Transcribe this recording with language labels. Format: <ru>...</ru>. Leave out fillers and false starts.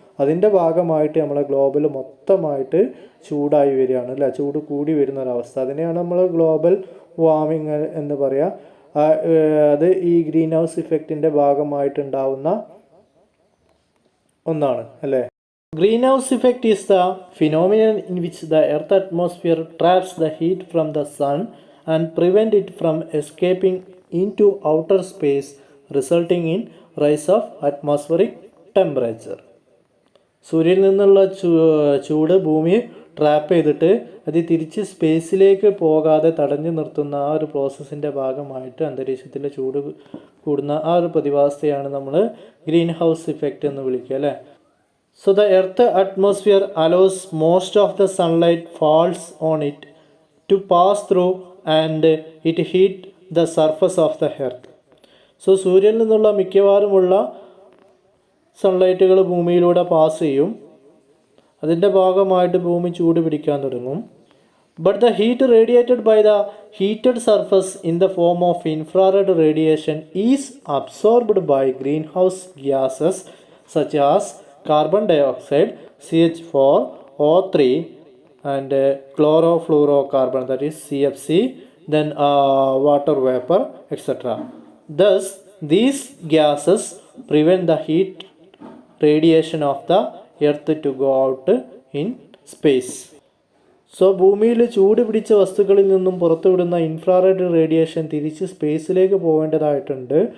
<ml>അതിൻ്റെ ഭാഗമായിട്ട് നമ്മളെ ഗ്ലോബൽ മൊത്തമായിട്ട് ചൂടായി വരികയാണ് അല്ലേ, ചൂട് കൂടി വരുന്ന ഒരവസ്ഥ. അതിനെയാണ് നമ്മൾ ഗ്ലോബൽ വാർമിങ് എന്ന് പറയുക. അത് ഈ ഗ്രീൻ ഹൗസ് ഇഫക്റ്റിൻ്റെ ഭാഗമായിട്ടുണ്ടാവുന്ന ഒന്നാണ് അല്ലേ.</ml> <en>Greenhouse effect is the phenomenon in which the Earth atmosphere traps the heat from the sun and prevent it from escaping into outer space, resulting in rise of atmospheric temperature.</en> <ml>സൂര്യനിൽ നിന്നുള്ള ചൂട് ഭൂമി trap ചെയ്തിട്ട് അത് തിരിച്ച് സ്പേസിലേക്ക് പോകാതെ തടഞ്ഞു നിർത്തുന്ന ആ ഒരു പ്രോസസ്സിൻ്റെ ഭാഗമായിട്ട് അന്തരീക്ഷത്തിലെ ചൂട് കൂടുന്ന ആ ഒരു പ്രതിഭാസത്തെയാണ് നമ്മൾ ഗ്രീൻ ഹൗസ് ഇഫക്റ്റ് എന്ന് വിളിക്കുക അല്ലേ.</ml> <en>So the Earth atmosphere allows most of the sunlight falls on it to pass through and it heat the surface of the Earth.</en> <ml>So സൂര്യനിൽ നിന്നുള്ള മിക്കവാറുമുള്ള സൺലൈറ്റുകൾ ഭൂമിയിലൂടെ പാസ് ചെയ്യും. അതിൻ്റെ ഭാഗമായിട്ട് ഭൂമി ചൂട് പിടിക്കാൻ തുടങ്ങും.</ml> <en>But the heat radiated by the heated surface in the form of infrared radiation is absorbed by greenhouse gases such as carbon dioxide, CH4, O3 and chlorofluorocarbon, that is CFC, then water vapor, etc. Thus these gases prevent the heat radiation of the earth to go out in space.</en> <ml>So ഭൂമിയിൽ ചൂട് പിടിച്ച വസ്തുക്കളിൽ നിന്നും പുറത്തുവിടുന്ന infrared radiation തിരിച്ച് സ്പേസിലേക്ക് പോകേണ്ടതായിട്ടുണ്ട്.</ml>